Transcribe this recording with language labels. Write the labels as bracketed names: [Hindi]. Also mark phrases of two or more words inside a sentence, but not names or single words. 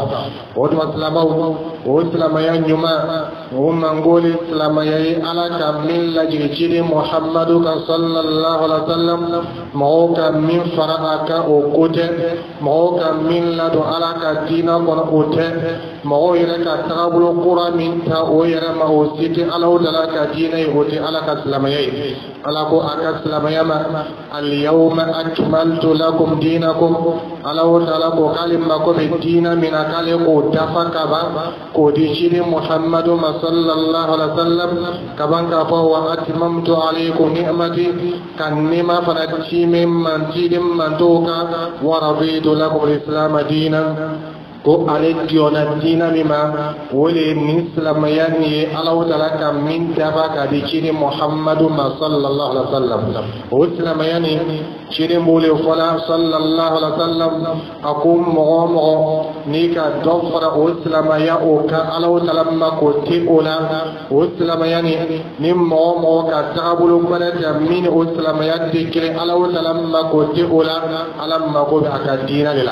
[Bambara] O tuma silamaw, o silamaya ɲuman o mangoli silamaya ye Ala ka min lajigi ciden Muhamadu kan [Arabic] صلى الله عليه وسلم, [Bambara] mɔgɔw ka min fara a kan o ko tɛ, mɔgɔw ka min ladon Ala ka diina kɔnɔ o tɛ, mɔgɔw yɛrɛ ka tagabolo kura min ta o yɛrɛ ma o si tɛ Alahu taala ka diinɛ ye, o tɛ Ala ka silamɛya ye. Ala ko a ka silamɛya ma [Arabic] اليوم أكملت لكم دينكم, [Bambara] Alahu taala ko k'ale mako bɛ diina min na k'ale k'o dafa ka ban k'o di ciden Muhamadu ma [Arabic] صلى الله عليه وسلم, [Bambara] ka ban k'a fɔ [Arabic] وأتممت عليكم نعمتي, [Bambara] ka nɛɛma fana cime man ciden man t'o kan, [Arabic] ورضيت لكم الإسلام دينا, [Bambara] ko ale diona diina min ma o le ni silamɛya nin ye Alahu taala ka min dafa ka di ciden Muhamadu ma [Arabic] صلى الله عليه وسلم. [Bambara] O silamɛya nin ciden b'o le fɔ la [Arabic] صلى الله عليه وسلم, [Bambara] a ko mɔgɔ o mɔgɔ n'i ka dɔ fara o silamɛya o kan Alahu taala ma k'o tɛ o la, o silamɛya nin ni mɔgɔ o mɔgɔ ka tagabolo wɛrɛ ta min ni o silamɛya tɛ kelen, Alahu taala ma k'o tɛ o la, Ala mako bɛ a ka diina de la.